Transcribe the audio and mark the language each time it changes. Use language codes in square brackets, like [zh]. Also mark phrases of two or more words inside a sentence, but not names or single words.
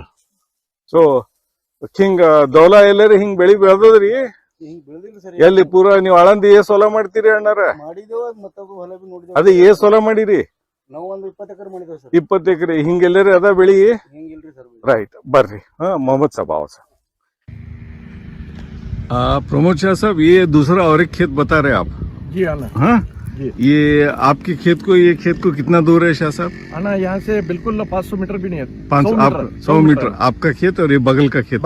[kn] ಸೊ ಹಿಂಗ ದೌಲ ಎಲ್ಲಾರಿ ಹಿಂಗ್ ಬೆಳಿ ಬೆಳ್ದದ್ರಿ ಎಲ್ಲಿ ಪೂರಾ ನೀವ್ ಆಳಂದಿ ಏಸ್ ಹೊಲ ಮಾಡ್ತೀರಿ ಅಣ್ಣಾರ ಅದೇ ಏಸ್ ಹೊಲ ಮಾಡಿರಿ ನಾವು ಒಂದು 20 ಎಕರೆ ಮಾಡಿದೇವೆ ಸರ್ 20 ಎಕರೆ ಹಿಂಗೆಲ್ಲರಿ ಅದ ಬೆಳಿ ಹಿಂಗಿಲ್ರಿ ಸರ್ [hi] राइट ಬರ್ರಿ हाँ मोहम्मद साहब आओ साहब प्रमोद शाह साहब ये दूसरा और एक खेत बता रहे आप जी आना हाँ जी। ये आपके खेत को कितना दूर है शाह साहब आना यहाँ से बिल्कुल 500 मीटर भी नहीं है, 100 मीटर आपका खेत और ये बगल का खेत